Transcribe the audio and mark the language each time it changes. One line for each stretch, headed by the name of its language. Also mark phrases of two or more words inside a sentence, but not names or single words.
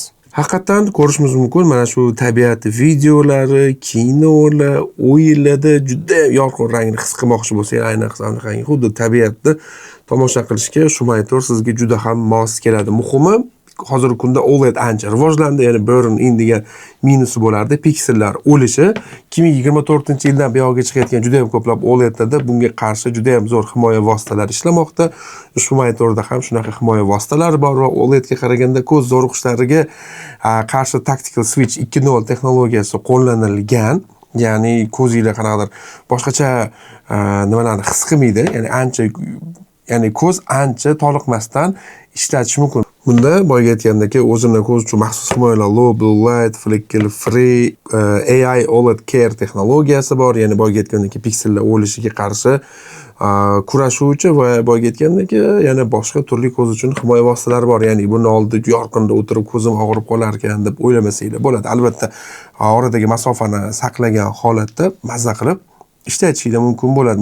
Uzbek: Haqiqatan ko'rishimiz mumkin, mana shu tabiat videolari, kinolar, o'yinlarda juda yorqin rangni his qilmoqchi bo'lsangiz, ayniqsa xuddi tabiatni tomosha qilishga shu monitor sizga juda ham mos keladi. Muhimi hozirgi kunda OLED ancha rivojlandi, ya'ni burn-in degan minusi bo'lardi, piksellar o'lishi. 2024-yildan buyog'iga chiqayotgan juda ham ko'plab OLEDlarda bunga qarshi juda ham zo'r himoya vositalari ishlamoqda. Ushbu monitorda ham shunaqa himoya vositalari bor va OLEDga qaraganda ko'z zo'riqishlariga qarshi tactical switch 2.0 texnologiyasi qo'llanilgan. Ya'ni ko'zingizlar qanaqadir boshqacha nimalarni his qilmaydi, ya'ni ko'z ancha toliqmasdan ishlatish mumkin. Bunda boyagi aytgandek, o'zimning ko'z uchun maxsus himoyalar
English: low blue light, flicker free,
Uzbek: AI OLED Care texnologiyasi bor. Ya'ni boyagi aytgandek, piksellar o'lishiga qarshi kurashuvchi va boyagi aytgandek, yana boshqa turli ko'z uchun himoya vositalari bor. Ya'ni buni oldida yorqinda o'tirib ko'zim og'rib qolar ekan deb o'ylamasanglar bo'ladi. Albatta, oradagi masofani saqlagan holatda mazza qilib ishlatishinglar mumkin bo'ladi.